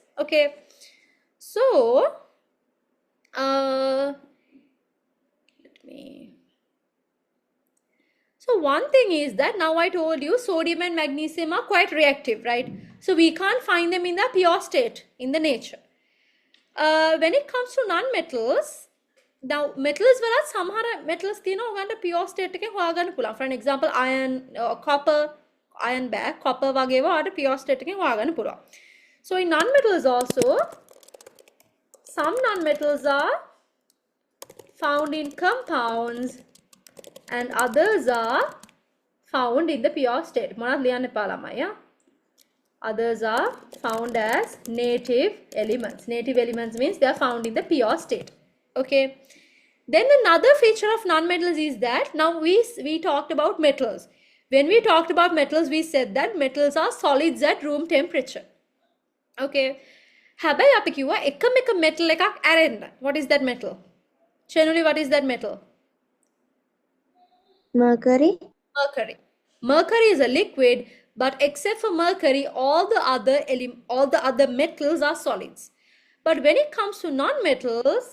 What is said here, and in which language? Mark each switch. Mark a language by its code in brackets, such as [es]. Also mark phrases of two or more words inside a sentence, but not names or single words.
[en] Okay. So let me. So one thing is that now I told you sodium and magnesium are quite reactive, right? So we can't find them in the pure state in the nature. When it comes to non-metals, now metals [si] වලත් සමහර [en] metals [si] තියෙනවා ඔයගන්ට [en] pure state [si] එකෙන් හොයාගන්න පුළුවන්. [en] For an example, iron, copper, iron bag, copper [si] වගේ ඒවා ඔයාලට [en] pure state [si] එකෙන් හොයාගන්න පුළුවන්. [en] So in non-metals also, some non-metals are found in compounds and others are found in the pure state. [si] මොනවද ලියන්න එපා ළමයි. [en] Others are found as native elements. Native elements means they are found in the pure state. Okay. Then another feature of non-metals is that now we talked about metals. When we talked about metals, we said that metals are solids at room temperature. [si] Okay. හැබැයි අපි කිව්වා එකම එක metal එකක් ඇරෙන්න. [en] What is that metal? Generally, what is that metal? Mercury. Mercury. Mercury is a liquid, but except for mercury, all the other metals are solids. But when it comes to non-metals,